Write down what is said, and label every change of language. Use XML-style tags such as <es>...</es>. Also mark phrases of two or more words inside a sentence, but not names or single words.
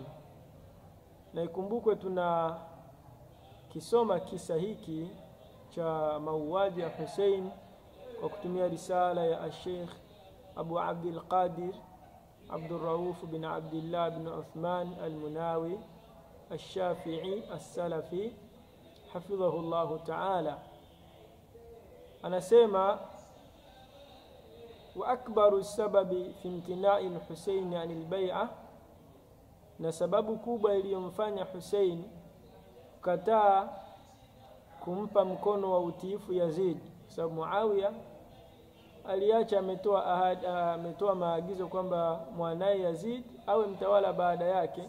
<sw>Na ikumbukwe tuna kisoma kisa hiki cha mauaji ya Hussein kwa kutumia risala ya Sheikh Abu Abdul Qadir Abdul Rauf bin Abdullah bin Uthman al-Munawi al-Shafi'i al-Salafi</sw> <ar>حفظه الله تعالى. Anasema وأكبر السبب في امتناع الحسين عن البيعة,</ar> <sw>na sababu kubwa iliyomfanya Hussein kukataa kumpa mkono wa utiifu Yazid, sababu Muawiya aliacha ametoa maagizo kwamba mwanae Yazid awe mtawala baada yake.</sw>